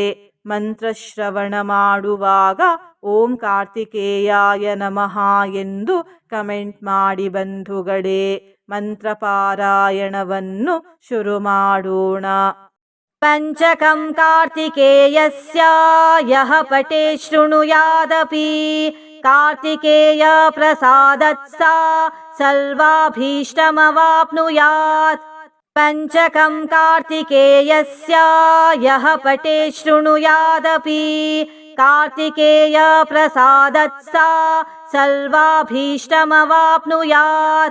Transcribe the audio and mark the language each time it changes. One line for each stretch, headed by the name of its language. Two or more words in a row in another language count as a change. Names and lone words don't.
Kannada: ಮಂತ್ರಶ್ರವಣ ಮಾಡುವಾಗ
Sanskrit: ಓಂ ಕಾರ್ತಿಕೇಯಾಯ ನಮಃ
Kannada: ಎಂದು ಕಮೆಂಟ್ ಮಾಡಿ ಬಂಧುಗಳೇ. ಮಂತ್ರಪಾರಾಯಣವನ್ನು ಶುರು ಮಾಡೋಣ.
Sanskrit: ಪಂಚಕಂ ಕಾರ್ತಿಕೇಯಸ್ಯ ಯಃ ಪಠೇ ಶೃಣುಯಾದಪಿ ಕಾರ್ತಿಕೇಯ ಪ್ರಸಾದತ್ ಸಾ ಸರ್ವಾಭೀಷ್ಟಮವಾಪ್ನುಯಾತ್. ಪಂಚಕಂ ಕಾರ್ತಿಕೇಯಸ್ಯ ಯಃ ಪಠೇ ಶೃಣುಯಾದಪಿ ಕಾರ್ತಿಕೇಯ ಪ್ರಸಾದತ್ ಸಾ ಸರ್ವಾಭೀಷ್ಟಮವಾಪ್ನುಯಾತ್.